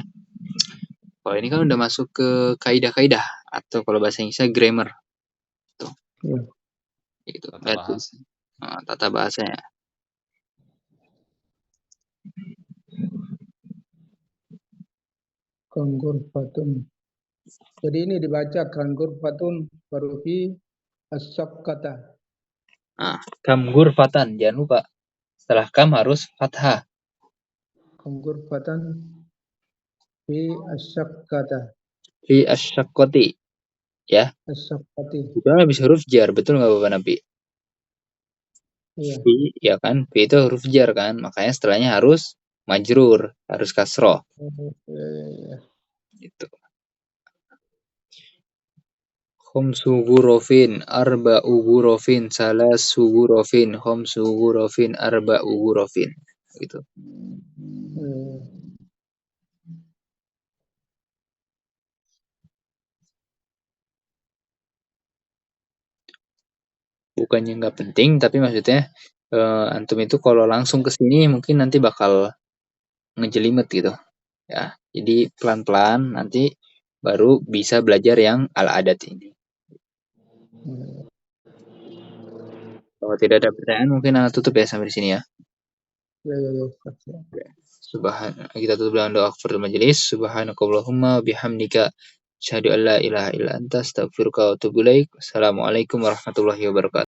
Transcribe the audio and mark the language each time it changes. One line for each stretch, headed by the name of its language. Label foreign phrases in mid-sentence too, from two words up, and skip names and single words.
Indonesian: Kalau ini kan udah masuk ke kaidah-kaidah, atau kalau bahasa Inggrisnya grammar tuh. Gitu. Tata bahasa. Tata bahasanya. Ghurfatun. Jadi ini dibaca ghurfatun baru
Arabic: في الشقة.
Indonesian: Nah,
Arabic: كم غرفةً,
Indonesian: jangan lupa. Setelah kam harus fathah.
Arabic: غرفةً في الشقة. في الشقة. Ya. As-saqqati.
Indonesian: Itu habis huruf jar, betul nggak Bapak Nabi? Iya. Fi, ya kan? Fi itu huruf jar kan? Makanya setelahnya harus majrur, harus kasroh. Iya. Gitu.
Arabic: خمس غرف، أربع غرف، ثلاث غرف، خمس غرف، أربع غرف.
Indonesian: Gitu. Bukannya nggak penting, tapi maksudnya antum itu kalau langsung ke sini mungkin nanti bakal ngejelimet gitu ya. Jadi pelan-pelan nanti baru bisa belajar yang al-adat ini. Kalau tidak ada pertanyaan mungkin Anda tutup ya sampai di sini ya. Kita tutup dengan doa
Arabic: كفارة المجلس. سبحانك اللهم وبحمدك أشهد أن لا إله إلا أنت أستغفرك وأتوب إليك. السلام عليكم ورحمة الله وبركاته.